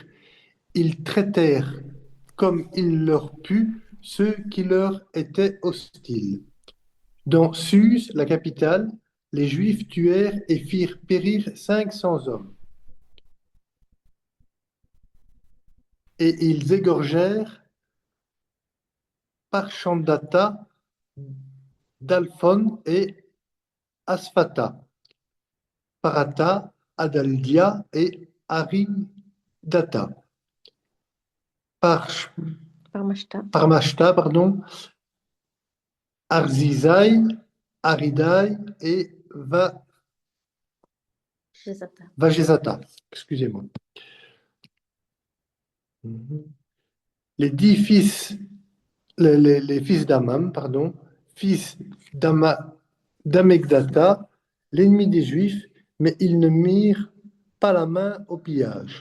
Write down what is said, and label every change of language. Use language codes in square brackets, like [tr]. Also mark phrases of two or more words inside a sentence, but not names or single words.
[fr] Ils traitèrent comme il leur put ceux qui leur étaient hostiles. Dans Suse, la capitale, les Juifs tuèrent et firent périr 500 hommes. Et ils égorgèrent Parchandata, Dalphon et Asphata, Parata, Adaldia et Aridata. Parmashta, Arzizai, Aridai et Vajezata. Excusez-moi. Les 10 fils, les fils d'Amam, fils d'Amegdata, l'ennemi des Juifs, mais ils ne mirent pas la main au pillage.